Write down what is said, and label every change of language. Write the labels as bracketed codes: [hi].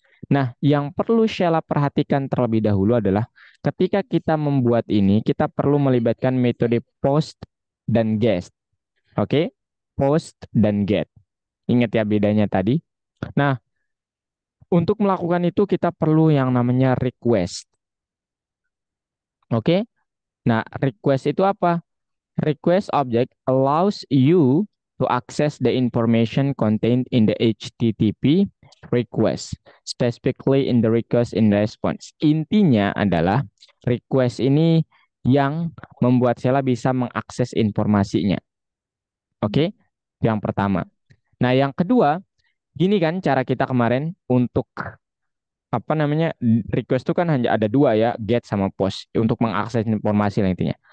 [id] Nah, yang perlu Sheila perhatikan terlebih dahulu adalah ketika kita membuat ini, kita perlu melibatkan metode post dan get. Oke? Post dan get. Ingat ya bedanya tadi. Nah, untuk melakukan itu kita perlu yang namanya request. Oke? Nah, request itu apa? [en] Request object allows you to access the information contained in the HTTP request, specifically in the request in response. [id] Intinya adalah request ini yang membuat Sheila bisa mengakses informasinya. Oke? Yang pertama. Nah, yang kedua, gini kan cara kita kemarin untuk apa namanya request itu kan hanya ada dua ya, get sama post untuk mengakses informasi lah intinya.